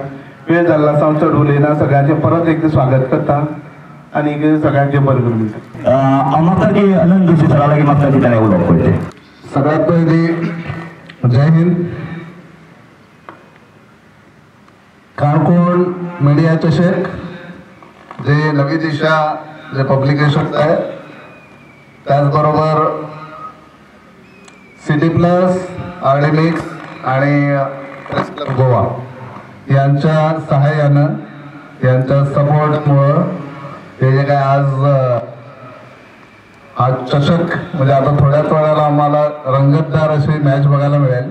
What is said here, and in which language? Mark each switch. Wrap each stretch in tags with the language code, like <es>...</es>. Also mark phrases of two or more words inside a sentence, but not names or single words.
<kok>वेळ जाल्लो आसा, हांव चड उलयना, सगळ्यांचें परत एकदां स्वागत करता आनी सगळ्यांचें बरें करून दिता. हांव मागता की अनंत जोशी सरा लागीं मागता की ताणें उलोवप करचें. सगळ्यात पयलीं जय हिंद.</kok> <mr>काणकोण मिडिया चषक जे नवी दिशा जे पब्लिकेशन आहे, त्याचबरोबर सिटी प्लस, आरडी मिक्स आणि प्रेस क्लब गोवा यांच्या सहाय्यानं, यांच्या सपोर्टमुळं हे जे काय आज हा चषक म्हणजे आता थोड्याच वेळाला आम्हाला रंगतदार अशी मॅच बघायला मिळेल.</mr>